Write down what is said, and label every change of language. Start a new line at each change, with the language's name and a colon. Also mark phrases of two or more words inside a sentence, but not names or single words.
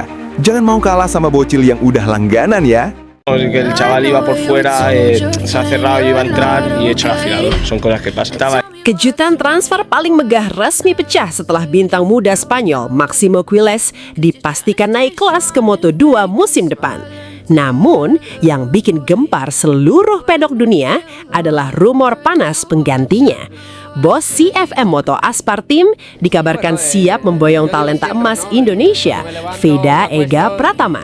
Indonesian: Jangan mau kalah sama bocil yang udah langganan ya.
Spanish: Que el chaval iba por fuera, se ha cerrado, yo iba a entrar y he hecho el afilador. Son cosas que pasan.
Indonesian: Kejutan transfer paling megah resmi pecah setelah bintang muda Spanyol Máximo Quilles dipastikan naik kelas ke Moto2 musim depan. Namun, yang bikin gempar seluruh pedok dunia adalah rumor panas penggantinya. Bos CFM Moto Aspar Team dikabarkan siap memboyong talenta emas Indonesia, Feida Ega Pratama.